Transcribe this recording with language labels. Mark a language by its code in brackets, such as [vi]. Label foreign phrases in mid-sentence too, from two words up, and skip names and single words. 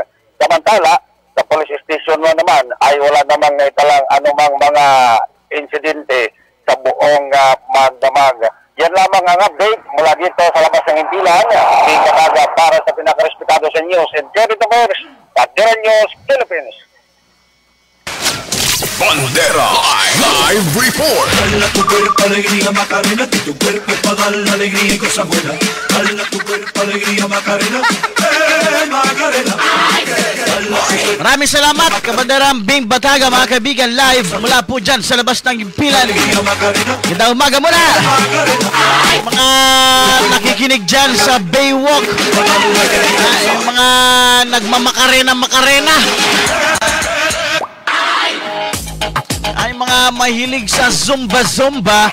[tl] Samantala, sa police station naman ay wala namang naitalang anumang mga insidente sa buong magdamag. Yan lamang ang update mula dito sa labas ng Impilan. Bing Bataga para sa pinakarespetado sa [en] News and Current Affairs, [tl] Bandera News Philippines. Bandera Live Report. [es] Dala tu cuerpo alegría Macarena, que tu cuerpo es para dar la alegría y cosas buenas. Dala tu cuerpo alegría Macarena, Macarena. [tl] Maraming salamat Kabanderang Bing Bataga, mga kaibigan, live mula po dyan sa labas ng Impilan. Gandang umaga muna mga nakikinig dyan sa Baywalk, yung mga nagmamakarena ay mga mahilig sa zumba-zumba.